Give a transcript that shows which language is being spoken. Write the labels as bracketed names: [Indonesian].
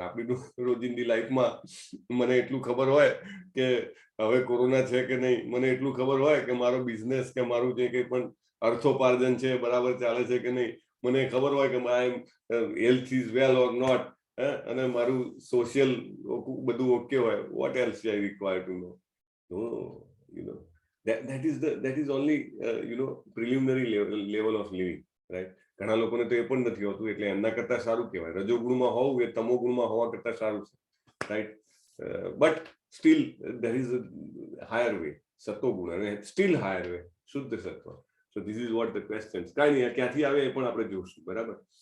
[Gujarati] આપણી રોજિંદી લાઈફમાં મને એટલું ખબર હોય કે હવે કોરોના છે કે નહીં, મને એટલું ખબર હોય કે મારો બિઝનેસ કે મારું જે કંઈ પણ અર્થોપાર્જન છે બરાબર ચાલે છે કે નહીં, મને ખબર હોય કે [English] my health is well or not, [Gujarati] અને મારું સોશિયલ બધું ઓકે હોય. [English] What else I require to know? You know, that is only preliminary level of living, right. [Gujarati] ઘણા લોકોને તો એ પણ નથી હોતું, એટલે એમના કરતા સારું કહેવાય. રજોગુણમાં હોવું એ તમોગુણમાં હોવા કરતા સારું છે, right. [English] But still there is a higher way, સતોગુણ, અને still higher way, શુદ્ધ સત્વ. So this is what the question. [Gujarati] કાંઈ નહીં, ક્યાંથી આવે એ પણ આપણે જોઈશું, બરાબર.